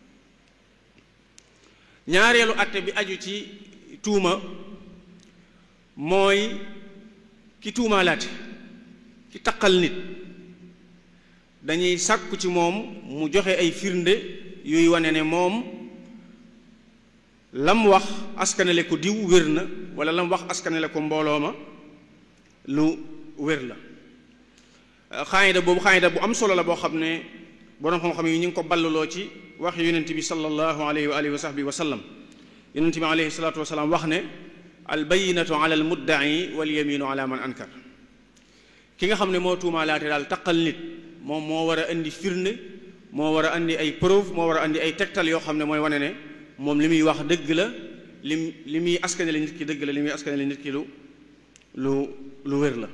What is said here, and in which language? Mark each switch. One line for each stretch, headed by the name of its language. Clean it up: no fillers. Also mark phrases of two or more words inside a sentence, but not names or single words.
Wolof: ñaareelu atte bi aju ci tuuma mooy ki tuumaalaate, ki taqal nit, dañuy sàkku ci moom mu joxe ay firnde yuy wane ne moom lam wax askanale ko diw wér na, wala lam wax askanale ko mbooloo ma lu wér la. xaayida boobu xaayida bu am solo la boo xam ne boroom xam-xam yi ñu ngi ko balluloo ci wax yonent bi
Arabic: صلى الله عليه وعلى آله وصحبه وسلم.
Wolof: yonent bi
Arabic: عليه الصلاة والسلام
Wolof: wax ne
Arabic: البينة على المدعي واليمين على من أنكر.
Wolof: ki nga xam ne moo tuumaalaate daal taqal nit moom moo war a indi firnde, moo war a andi ay preuve, moo war a andi ay tegtal yoo xam ne mooy wane ne moom li muy wax dëgg la, li muy askanale nit ki dëgg la, li muy askanale nit ki lu wér la.